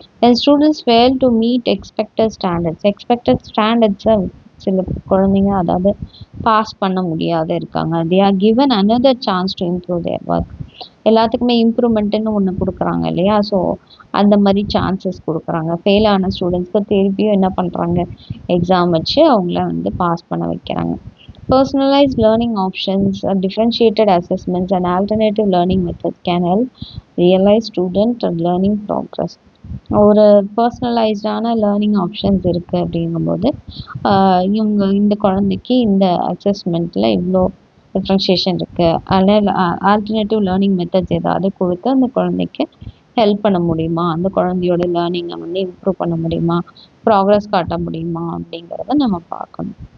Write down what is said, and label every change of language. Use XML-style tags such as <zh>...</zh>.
<en>and students fail to meet expected ஸ்டாண்டர்ட்ஸை</en> <ta>சில குழந்தைங்க அதாவது பாஸ் பண்ண முடியாத இருக்காங்க.</ta> <en>They are given another chance to improve their work.</en> <ta>எல்லாத்துக்குமே இம்ப்ரூவ்மெண்ட்டுன்னு ஒன்று கொடுக்குறாங்க இல்லையா, ஸோ அந்த மாதிரி சான்சஸ் கொடுக்குறாங்க. ஃபெயில் ஆன ஸ்டூடெண்ட்ஸ்க்கு திருப்பியும் என்ன பண்ணுறாங்க, எக்ஸாம் வச்சு அவங்கள வந்து பாஸ் பண்ண வைக்கிறாங்க.</ta> <en>Personalized learning options, differentiated assessments and alternative learning methods can help realize student learning progress.</en> <ta>ஒரு பர்சனலைஸ்டான லேர்னிங் ஆப்ஷன்ஸ் இருக்குது அப்படிங்கும்போது இவங்க இந்த குழந்தைக்கு இந்த அசஸ்மெண்ட்டில் இவ்வளோ டிஃப்ரென்ஷியேஷன் இருக்குது, அதனால் ஆல்டர்னேட்டிவ் லேர்னிங் மெத்தட்ஸ் ஏதாவது கொடுத்து அந்த குழந்தைக்கு ஹெல்ப் பண்ண முடியுமா, அந்த குழந்தையோட லேர்னிங்கை வந்து இம்ப்ரூவ் பண்ண முடியுமா, ப்ராக்ரஸ் காட்ட முடியுமா அப்படிங்கிறத நம்ம பார்க்கணும்.</ta>